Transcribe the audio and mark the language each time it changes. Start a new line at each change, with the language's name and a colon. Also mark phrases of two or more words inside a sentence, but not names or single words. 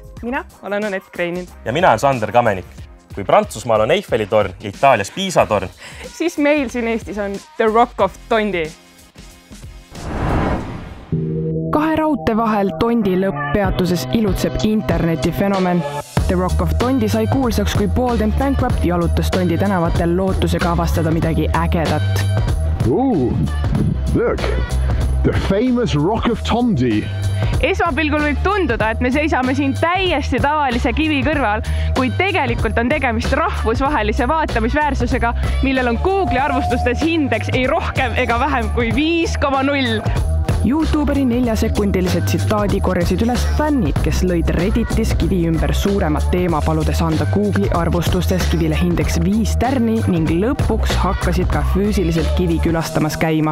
Estonian: Mina olen Anett Kreinin. Ja mina on Sander Kamenik. Kui Prantsusmaal on Eiffeli torn ja Itaalias Piisa torn, siis meil siin Eestis on The Rock of Tondi. Kahe raudtee vahel Tondi lõpppeatuses ilutseb internetifenomen. The Rock of Tondi sai kuulsaks, kui Bold and Bankrupt jalutas Tondi tänavatel lootusega avastada midagi ägedat.
English: Ooh, look, the famous Rock of Tondi.
Estonian: Esmapilgul võib tunduda, et me seisame siin täiesti tavalise kivi kõrval, kuid tegelikult on tegemist rahvusvahelise vaatamisväärsusega, millel on Google'i arvustustes hindeks ei rohkem ega vähem kui 5,0. YouTuberi 4-sekundilise tsitaadi korjasid üles fännid, kes lõid Redditis kivi ümber suuremat teema, paludes anda Google'i arvustustes kivile hindeks 5 tärni ning lõpuks hakkasid ka füüsiliselt kivi külastamas käima.